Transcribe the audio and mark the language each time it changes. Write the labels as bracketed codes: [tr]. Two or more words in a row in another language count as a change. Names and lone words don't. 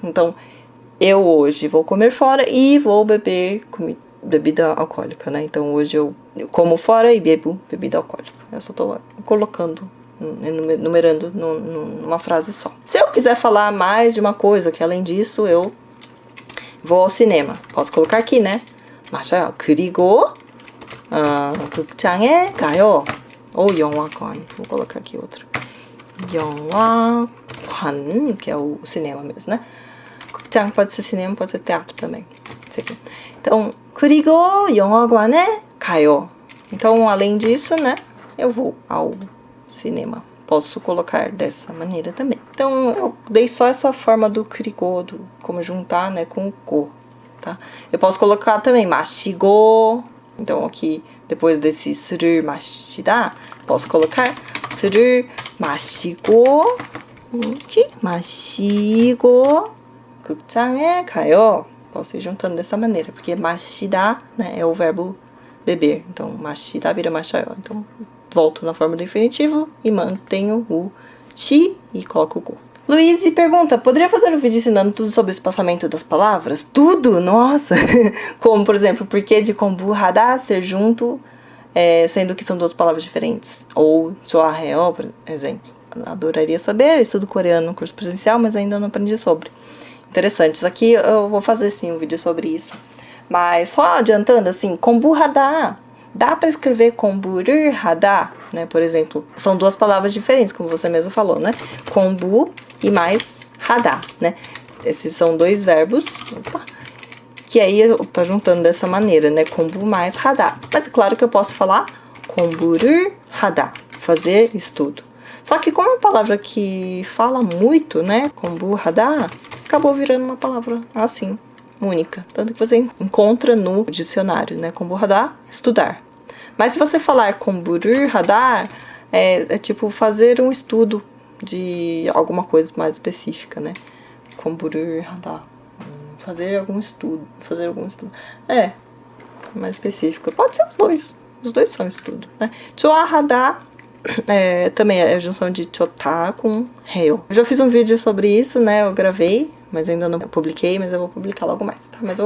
[pt] Então, eu hoje vou comer fora e vou beber bebida alcoólica, né? Então, hoje eu como fora e bebo bebida alcoólica. Eu só tô colocando, numerando numa frase só. Se eu quiser falar mais de uma coisa, que além disso eu vou ao cinema. Posso colocar aqui, né? [ko] 맞아요. 그리고 극장에 가요. [pt] Ou 영화관. Vou colocar aqui outro. 영화관, que é o cinema mesmo, né? 극장 pode ser cinema, pode ser teatro também. Então, [ko] 그리고 영화관에 가요. [pt] Então, além disso, né? Eu vou ao cinema. Posso colocar dessa maneira também. Então, eu dei só essa forma do 그리고, como juntar, né, com o go, tá? Eu posso colocar também 마시고. Então, aqui, depois desse [ko] 술을 마시다, [pt] posso colocar [ko] 술을 마시고, [pt] aqui, [ko] 마시고, 극장에 가요. [pt] Posso ir juntando dessa maneira, porque 마시다, né, é o verbo beber. Então, 마시다 vira 마셔요. Então, volto na forma do infinitivo e mantenho o chi e coloco o go. Luiz pergunta, poderia fazer um vídeo ensinando tudo sobre o espaçamento das palavras? Tudo? Nossa! Como, por exemplo, por que de kombuhada ser junto, sendo que são duas palavras diferentes? Ou 좋아해요, por exemplo. Adoraria saber, estudo coreano no curso presencial, mas ainda não aprendi sobre. Interessantes. Aqui eu vou fazer sim um vídeo sobre isso. Mas só adiantando, assim, kombuhada, dá para escrever [ko] 공부를 하다, [pt] né? Por exemplo, são duas palavras diferentes, como você mesmo falou, né? Kombu e mais hada, né? Esses são dois verbos, que aí tá juntando dessa maneira, né? Kombu mais hada. Mas claro que eu posso falar [ko] 공부를 하다, [pt] fazer estudo. Só que como é uma palavra que fala muito, né? kombuhada, acabou virando uma palavra assim, única. Tanto que você encontra no dicionário, né? kombuhada, estudar. Mas se você falar [ko] 공부를 하다, [pt] é tipo fazer um estudo de alguma coisa mais específica, né? [ko] 공부를 하다. [pt] Fazer algum estudo. Mais específico. Pode ser os dois. Os dois são estudo, né? 좋아하다 também é a junção de 좋다 com 해요. Eu já fiz um vídeo sobre isso, né? Eu gravei, mas ainda não publiquei, mas eu vou publicar logo mais, tá?